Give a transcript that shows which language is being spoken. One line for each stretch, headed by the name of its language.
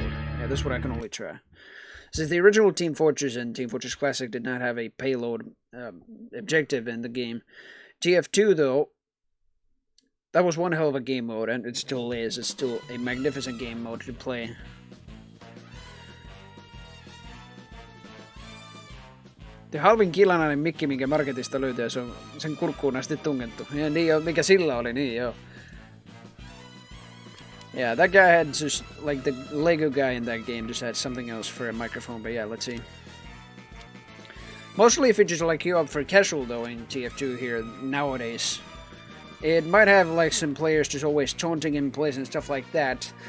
English: Yeah, that's what I can only try. Since the original Team Fortress and Team Fortress Classic did not have a payload objective in the game, TF2 though, that was one hell of a game mode, and it still is. It's still a magnificent game mode to play.
Finnish: Halvin kilanainen mikki, minkä marketista löytyy, se on sen kurkkuun asti tungettu. Ja niin jo, mikä sillä oli, niin joo.
English: Yeah, that guy had just, like, the Lego guy in that game just had something else for a microphone, but yeah, let's see. Mostly if you just, like, queue up for casual, though, in TF2 here, nowadays. It might have, like, some players just always taunting in place and stuff like that.